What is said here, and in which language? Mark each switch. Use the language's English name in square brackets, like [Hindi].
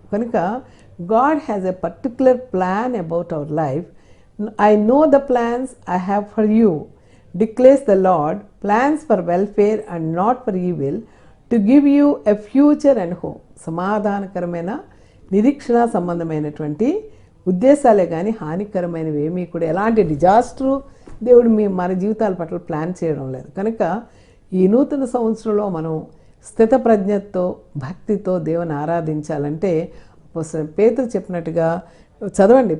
[English] కనుక God has a particular plan about our life. I know the plans I have for you, declares the Lord, plans for welfare and not for evil, to give you a future and hope. [Telugu] సమాధానకరమైన నిరీక్షణ సంబంధమైనటువంటి ఉద్దేశాలే కానీ హానికరమైనవి ఏమీ కూడా ఎలాంటి disaster దేవుడు మన జీవితాల పట్ల ప్లాన్ చేయడం లేదు. కనుక ఈ నూతన సంవత్సరంలో మనం స్థితప్రజ్ఞతో భక్తితో దేవుని ఆరాధించాలంటే పేతురు చెప్పినట్టుగా చదవండి.